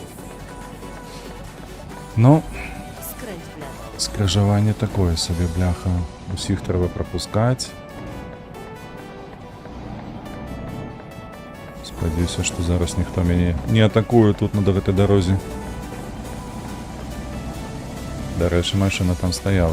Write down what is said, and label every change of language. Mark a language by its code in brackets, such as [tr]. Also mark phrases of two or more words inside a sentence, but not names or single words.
[pl] Ну, Skręć w lewo. [uk] скрижування такое собі, бляха. Усіх треба пропускати. Сподіваюся, що зараз ніхто мене не атакує тут на этой дорозі. До речі, машина там стояла.